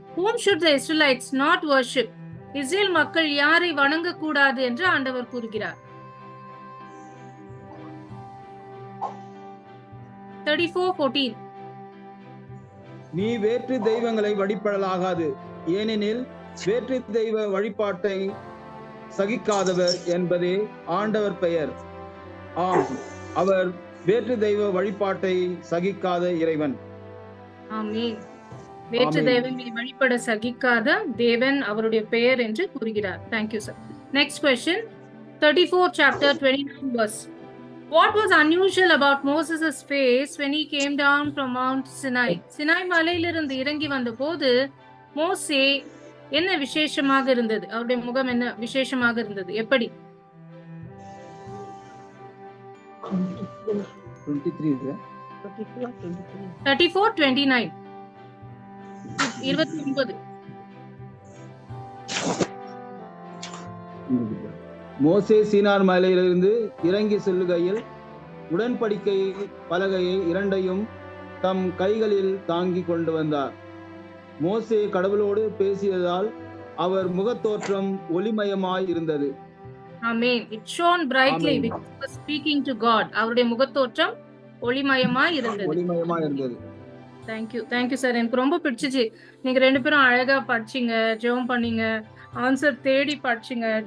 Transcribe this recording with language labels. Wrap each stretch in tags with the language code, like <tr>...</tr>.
<en>Whom should the Israelites not worship?</en> <ta>Israel மக்கள் யாரை வணங்க கூடாது என்று ஆண்டவர் கூறுகிறார்? 34:14. நீ வேற்று தெய்வங்களை வழிபடலாகாது, ஏனெனில் வேற்று தெய்வ வழிபாட்டை சகிக்காதவர் என்பதே ஆண்டவர் பெயர். ஆம், அவர் வேற்று தெய்வ வழிபாட்டை சகிக்காத இறைவன். ஆமென். வேற்று தெய்வங்களை வழிபட சகிக்காத தேவன் அவருடைய பெயர் என்று கூறுகிறார்.</ta> <en>Thank you, sir. Next question. 34 chapter 29 verse. What was unusual about Moses' face when he came down from Mount Sinai?</en> <ta>Sinai மலையிலிருந்து இறங்கி வந்தபோது மோசே என்ன விசேஷமாக இருந்தது? அவருடைய முகம் என்ன விசேஷமாக இருந்தது? எப்படி? 34:29. 29. மோசே சீனார் மலையிலிருந்து இறங்கி செல்லுகையில் உடன்படிக்கை பலகையை இரண்டையும் தம் கைகளில் தாங்கி கொண்டு வந்தார். மோசே கடவுளோடு பேசியதால் அவர் முகத்தோற்றம் ஒளிமயமாய் இருந்தது.</ta> <en>Amen. It shone brightly because he was speaking to God.</en> <ta>அவருடைய முகத்தோற்றம் ஒளிமயமாய் இருந்தது.</ta> <en>Thank you. Thank you, sir.</en> <ta>எனக்கு ரொம்ப பிடிச்சிச்சு. நீங்க ரெண்டு பேரும் அழகா படிச்சீங்க, ஜெபம் பண்ணீங்க, ஆன்சர் தேடி படிச்சீங்க.</ta>